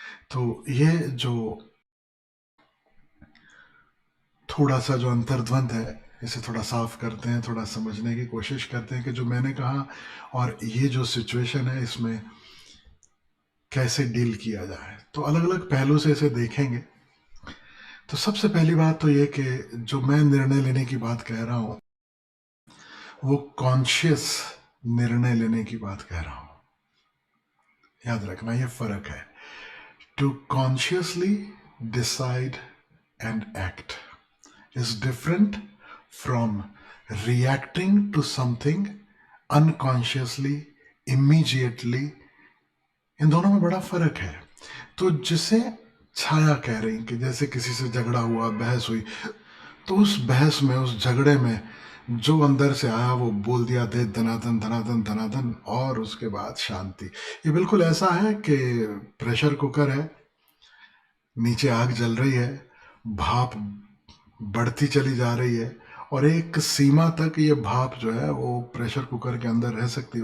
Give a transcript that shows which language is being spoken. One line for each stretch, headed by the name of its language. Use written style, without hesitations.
Hindi: तो ये जो थोड़ा सा जो अंतर्द्वंद है, इसे थोड़ा साफ करते हैं, थोड़ा समझने की कोशिश करते हैं कि जो मैंने कहा और ये जो सिचुएशन है इसमें कैसे डील किया जाए। तो अलग अलग पहलू से इसे देखेंगे। तो सबसे पहली बात तो ये कि जो मैं निर्णय लेने की बात कह रहा हूँ वो कॉन्शियस निर्णय लेने की बात कह रहा हूँ। याद रखना ये फर्क है।
English: To consciously decide and act is different from reacting to something unconsciously, immediately।
Hindi: इन दोनों में बड़ा फर्क है। तो जिसे छाया कह रही कि जैसे किसी से झगड़ा हुआ, बहस हुई, तो उस बहस में, उस झगड़े में जो अंदर से आया वो बोल दिया, दे धनाधन धनाधन धनाधन, और उसके बाद शांति। ये बिल्कुल ऐसा है कि प्रेशर कुकर है, नीचे आग जल रही है, भाप बढ़ती चली जा रही है, और एक सीमा तक ये भाप जो है वो प्रेशर कुकर के अंदर रह सकती है।